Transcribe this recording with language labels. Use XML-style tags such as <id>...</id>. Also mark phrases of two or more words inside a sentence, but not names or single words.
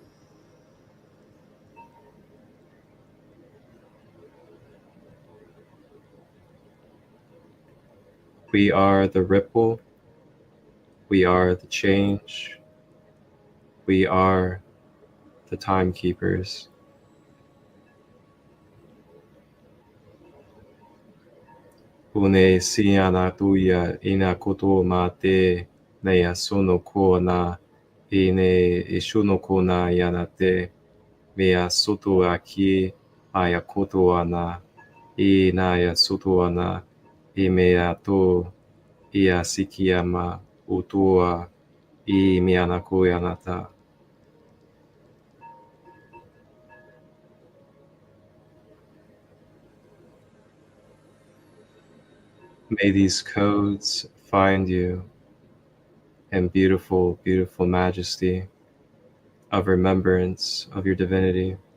<en>We are the ripple. We are the change. We are the timekeepers. Une siana tuya ina kuto mate neya sono kona ine ishuno kona yanate mea soto aki aya koto ana inaya soto ana imea to ia sikiyama utua I miana koyanata. May these codes find you in beautiful, beautiful majesty of remembrance of your divinity.</en>